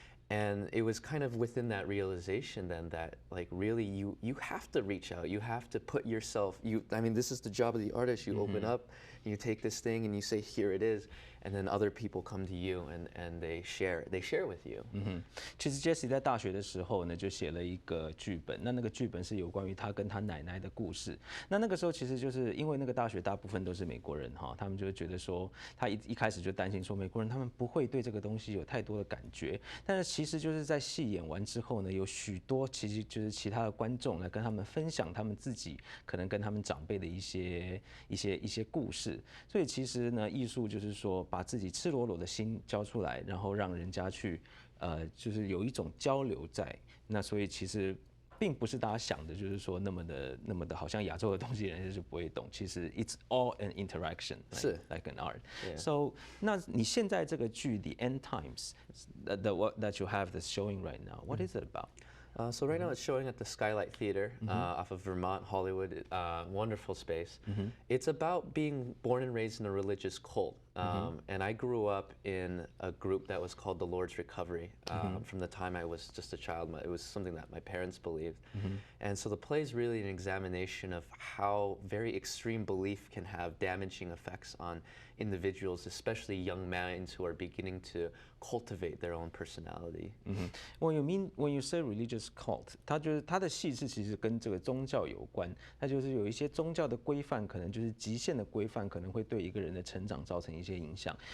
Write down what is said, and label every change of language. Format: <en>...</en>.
<en>And it was kind of within that realization then that, like, really you have to reach out. You have to put yourself, I mean, this is the job of the artist. You open up, you take this thing and you say, here it is. And then other people come to you and they share with you.</en> <zh>其实 Jessie 在大学的时候呢，就写了一个剧本。那个剧本是有关于他跟他奶奶的故事。那个时候其实就是因为那个大学大部分都是美国人哈，他们就觉得说，他一开始就担心说美国人他们不会对这个东西有太多的感觉。但是其实就是在戏演完之后呢，有许多其实就是其他的观众来跟他们分享他们自己可能跟他们长辈的一些故事。所以其实呢，艺术就是说把自己赤裸裸的心交出来，然后让人家去就是有一种交流在。那所以其实并不是大家想的，就是说那么的好像亚洲的东西人家就不会懂。其实</zh> <en>it's all an interaction,</en> <zh>是</zh> <en>like an art. So</en> <zh>那你现在这个剧</zh> <en>The End Times that you have that's showing right now, what is it about? So right now it's showing at the Skylight Theater off of Vermont, Hollywood, wonderful space. It's about being born and raised in a religious cult. And I grew up in a group that was called the Lord's Recovery from the time I was just a child. It was something that my parents believed. And so the play is really an examination of how very extreme belief can have damaging effects on individuals, especially young minds who are beginning to cultivate their own personality. When you say religious cult，</en> <zh>它就是它的细致其实跟这个宗教有关，它就是有一些宗教的规范，可能就是极限的规范，可能会对一个人的成长造成一些影响。</zh>